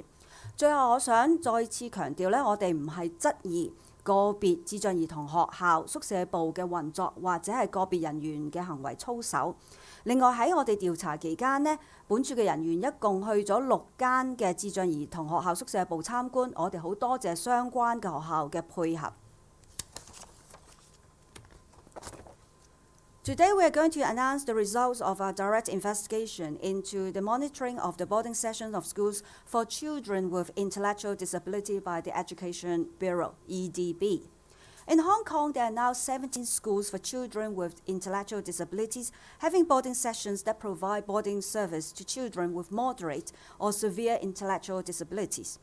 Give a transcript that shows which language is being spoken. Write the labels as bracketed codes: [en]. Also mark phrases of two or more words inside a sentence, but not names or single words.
[yue] 最後，我想再次強調呢，我哋唔係質疑個別智障兒童學校宿舍部嘅運作，或者係個別人員嘅行為操守。另外喺我哋調查期間呢，本處嘅人員一共去咗6間嘅智障兒童學校宿舍部參觀，我哋好多謝相關嘅學校嘅配合。 [en] Today we are going to announce the results of our direct investigation into the monitoring of the boarding sessions of schools for children with intellectual disability by the Education Bureau, EDB. In Hong Kong, there are now 17 schools for children with intellectual disabilities having boarding sessions that provide boarding service to children with moderate or severe intellectual disabilities.